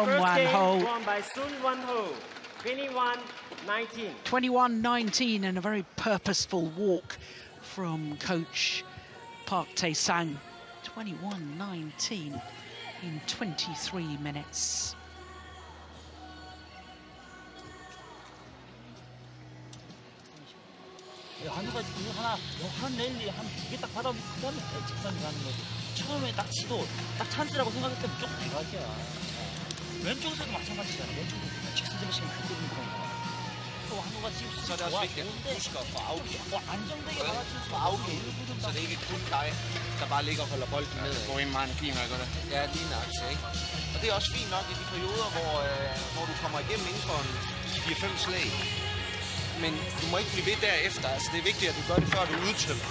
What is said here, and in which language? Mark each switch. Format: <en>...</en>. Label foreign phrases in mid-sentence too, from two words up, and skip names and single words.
<en>First game Wan-ho. won by Song Wan-ho. 21-19. 21-19, and a very purposeful walk from coach Park Tae-sang. 21-19 in 23 minutes.</en> <ko>한우가 한 랠리 한 2개 딱 받아보면 그 다음에 직선이 가는 거지. 처음에 딱 치고 딱 찬스라고 생각했을 때 무조건 대각이야. 왼쪽에서도 마찬가지잖아. 왼쪽에서 직선으로 치면 그때는 거야. 또 한우가 지금</ko> <da>Så er det også vigtigt, at du husker at få afgjort.</da> <ko>안정되게 받아칠 수</ko> <da>Få afgjort, så det ikke er kun dig, der bare ligger og holder bolden ned. Det går ind meget energi, når jeg gør det. Ja, lige nok, ikke? Og det er også fint nok i de perioder, hvor du kommer igennem inden for en 4-5 slag. Men du må ikke blive ved derefter. Altså, det er vigtigt, at du gør det, før du er udtømt.</da>